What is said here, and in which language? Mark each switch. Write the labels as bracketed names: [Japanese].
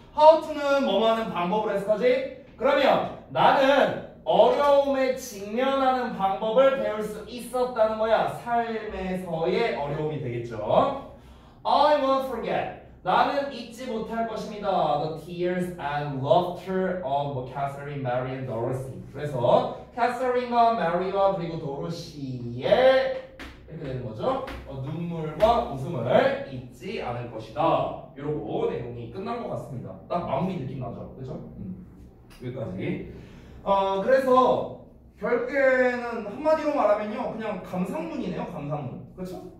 [Korean] How to는 뭐뭐 하는 방법을 해석하지? 그러면 나는 어려움에 직면하는 방법을 배울 수 있었다는 거야. 삶에서의 어려움이 되겠죠. [English] I won't forget. [Korean] 나는 잊지 못할 것입니다. [English] The tears and laughter of Catherine, Mary, and Dorothy. [Korean] 그래서 캐서린과 메리와 그리고 도로시의 이렇게 되는 거죠. 눈물과 웃음을 잊지 않을 것이다. 이러고 내용이 끝난 것 같습니다. 딱 마무리 느낌 나죠, 그렇죠? 여기까지. 그래서 결국에는 한마디로 말하면요, 그냥 감상문이네요, 감상문. 그렇죠?